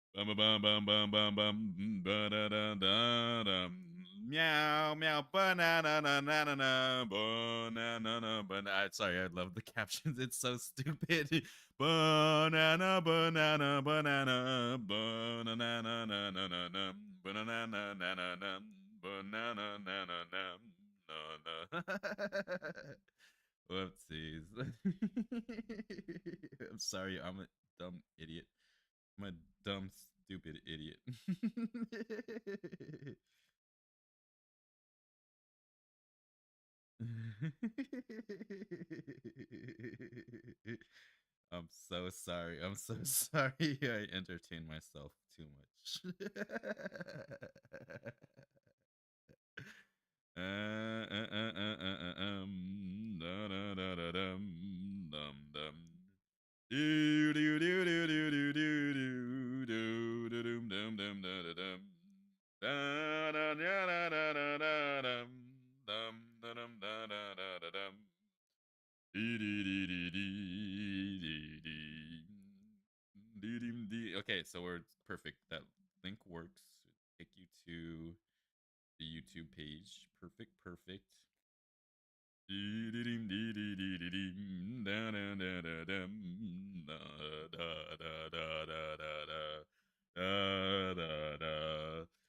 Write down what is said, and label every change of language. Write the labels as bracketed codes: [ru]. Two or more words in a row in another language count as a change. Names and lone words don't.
[en] bum bum bum bum bum ba da da da da meow meow banana na na na na banana banana. Sorry, I love the captions. It's so stupid. Banana banana banana banana na na na na na banana na na na na banana na na na na na. Whoopsies. I'm sorry, I'm a dumb idiot. I'm a dumb, stupid idiot. I'm so sorry. I'm so sorry I entertain myself too much. Da, da, da, da, dum, dum. Do, do, do, do, do, do, do, do, do, do, dum, dum, dum, da, da, dum. Da, da, da, da, da, da, da, dum, dum, da, dum, da, da, da, da, dum. Dee, dee, dee, dee, dee, dee, dee. Dee, dee, dee. Okay, so we're perfect. That link works. Take you to the YouTube page. Perfect, perfect. Dee, dee, dee, dee, dee, dee, dee, dee. Da, da, da, da, dum. Da, da, da, da, da, da, da. Da, da, da.